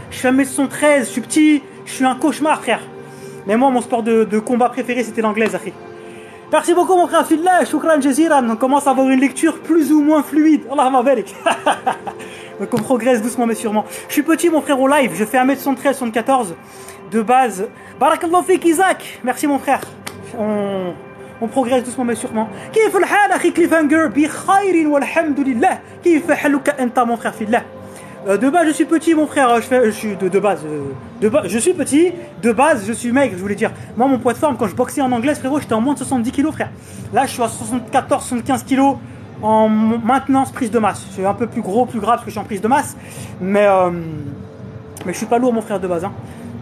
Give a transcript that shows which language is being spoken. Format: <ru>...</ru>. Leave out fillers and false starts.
<fr>Je suis 1m73, je suis petit, je suis un cauchemar frère. Mais moi, mon sport de combat préféré, c'était l'anglaise, Akhi. Merci beaucoup, mon frère Fillah.</fr> <ar>Shukran jaziran.</ar> <fr>On commence à avoir une lecture plus ou moins fluide.</fr> <ar>Allahumma barik.</ar> <fr>Donc on progresse doucement mais sûrement. Je suis petit mon frère au live, je fais 1m73, 74 de base.</fr> <ar>Barakallahu fik</ar> <fr>Isaac, merci mon frère. On progresse doucement mais sûrement.</fr> <ar>كيف الحال أخي كليفهانجر بخير والحمد لله. كيف حالك أنت</ar> <fr>mon frère</fr> <ar>في الله.</ar> <fr>De base, je suis petit, mon frère. Je suis de base. Je suis petit. De base, je suis maigre. Je voulais dire. Moi, mon poids de forme, quand je boxais en anglais, frérot, j'étais en moins de 70 kilos, frère. Là, je suis à 74-75 kilos en maintenance prise de masse. Je suis un peu plus gros, plus grave parce que je suis en prise de masse. Mais je suis pas lourd, mon frère, de base. Hein.</fr>